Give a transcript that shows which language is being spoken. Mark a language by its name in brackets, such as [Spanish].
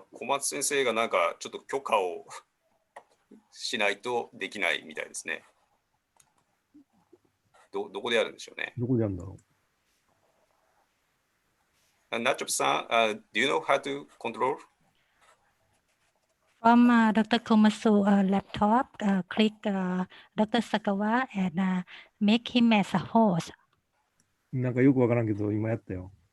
[Japanese] 小松先生がなんかちょっと許可をしないとできないみたいですね。どこでやるんでしょうね。どこでやるんだろう。 [English] Nacho san, do you know how to control? From Dr. Komasu laptop, click Dr. Sakawa and make him as a host. [Japanese] なんかよくわからんけど、今やったよ。